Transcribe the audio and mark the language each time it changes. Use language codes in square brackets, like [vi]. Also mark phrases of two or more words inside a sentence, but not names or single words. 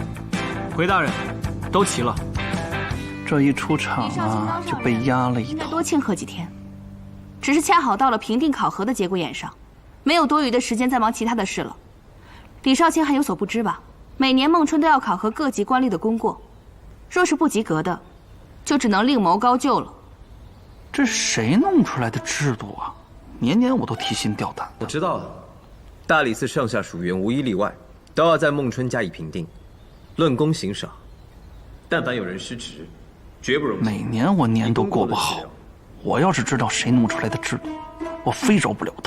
[zh] 回大人，都齊了。這一出場啊，就被壓了一頭。應該多慶賀幾天，只是恰好到了評定考核的節骨眼上，沒有多餘的時間再忙其他的事了。李少卿還有所不知吧？每年孟春都要考核各級官吏的功過，若是不及格的，就只能另謀高就了。這誰弄出來的制度啊？年年我都提心吊膽。我知道了，大理寺上下屬員無一例外，都要在孟春加以評定，論功行賞。但凡有人失職，絕不容。每年我年都過不好，我要是知道誰弄出來的制度，我非饒不了他。